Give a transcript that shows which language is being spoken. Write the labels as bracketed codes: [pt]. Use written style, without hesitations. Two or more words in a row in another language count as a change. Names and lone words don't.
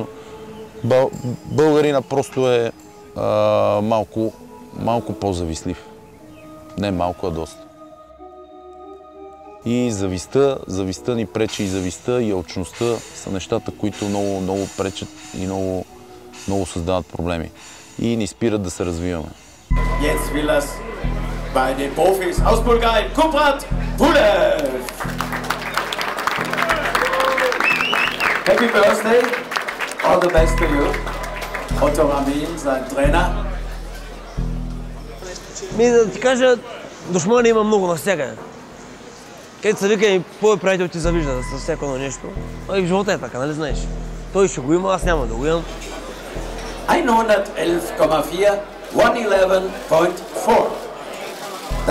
[bg] Българина просто е малко по-завистлив. Не малко, а доста. И завистта ни пречи, и завистта, и алчността са нещата, които много пречат и много създават проблеми. И ни спират да се развиваме. [de] Jetzt will das bei den Profis aus Bulgarien, Kubrat Pulev. [en] Happy birthday, all the best to you. [de] Otto Ramin, sein Trainer. [bg] Да ти кажа, душмани има много навсякъде. Където се вика и твой приятел ти завижда със всяко едно нещо. И в живота е така, нали знаеш? Той ще го има, аз няма да го имам. 111,4, 111.4.